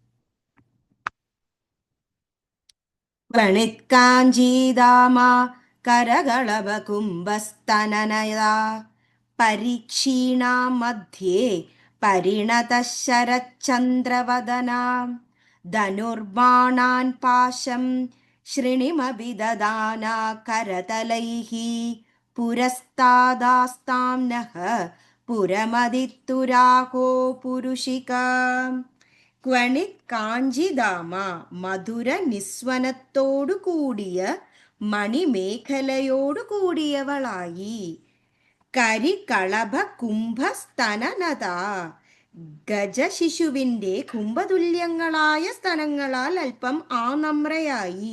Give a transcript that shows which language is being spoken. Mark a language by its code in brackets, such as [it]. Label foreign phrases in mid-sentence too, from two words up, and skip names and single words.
[sa] वणित्काञ्जीदामा करगळवकुम्भस्तननया परीक्षीणां मध्ये परिणतः शरच्चन्द्रवदनां धनुर्बाणान् पाशं श्रेणिमभिदधाना करतलैः पुरस्तादास्तां नः पुरमदित्तुराहो पुरुषिका. ക്വണിത് കാഞ്ചിദാമ [ml] മധുര നിസ്വനത്തോടു കൂടിയ മണിമേഖലയോടു കൂടിയവളായി. [sa] കരികളഭ കുംഭസ്തനനത [ml] ഗജശിശുവിന്റെ കുംഭതുല്യങ്ങളായ സ്തനങ്ങളാൽ അല്പം ആനമ്രയായി.